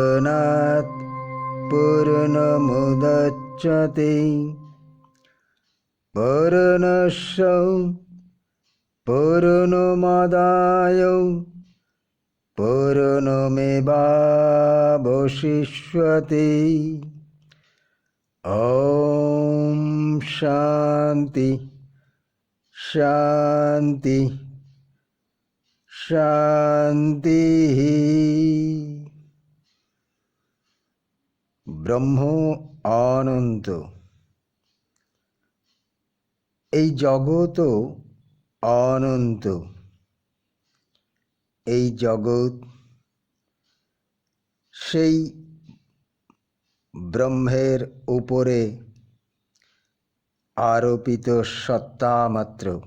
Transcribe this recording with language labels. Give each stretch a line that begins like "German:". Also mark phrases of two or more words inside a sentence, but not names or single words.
Sanskrit: पूर्णात् पूर्णमुदच्यते पूर्णस्य पूर्णमादाय पूर्णमेवावशिष्यते। ॐ शान्ति शान्ति शान्तिः।
Bangla: ব্রহ্ম অনন্ত। এই জগৎও অনন্ত। এই জগৎ সেই ব্রহ্মের উপরে আরোপিত সত্তা মাত্র।